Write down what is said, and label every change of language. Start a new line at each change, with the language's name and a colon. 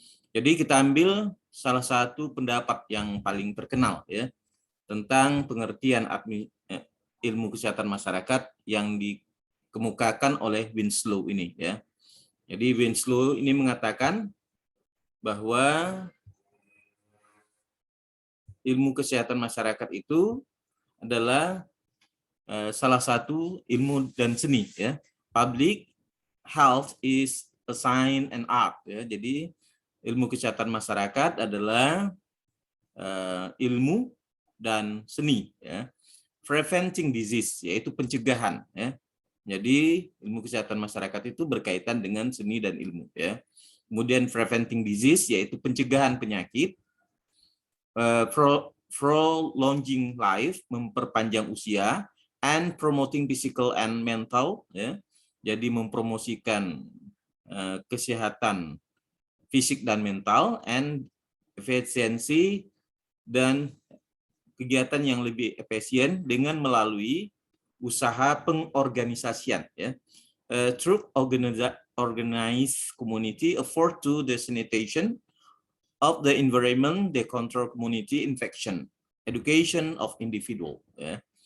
Indonesian: Jadi kita ambil salah satu pendapat yang paling terkenal tentang pengertian ilmu kesehatan masyarakat yang dikemukakan oleh Winslow ini ya. Jadi Winslow ini mengatakan bahwa ilmu kesehatan masyarakat itu adalah salah satu ilmu dan seni ya.
English: Public health is a science and art ya.
Indonesian: Jadi ilmu kesehatan masyarakat adalah ilmu dan seni ya. Preventing disease yaitu pencegahan ya. Jadi ilmu kesehatan masyarakat itu berkaitan dengan seni dan ilmu ya. Kemudian
English: preventing disease
Indonesian: yaitu pencegahan penyakit,
English: prolonging life
Indonesian: memperpanjang usia,
English: and promoting physical and mental ya.
Indonesian: Jadi mempromosikan kesehatan fisik dan mental, and efisiensi dan kegiatan yang lebih efisien dengan melalui usaha pengorganisasian ya.
English: Through organized community afford to the sanitation of the environment, the control community infection, education of individual ya.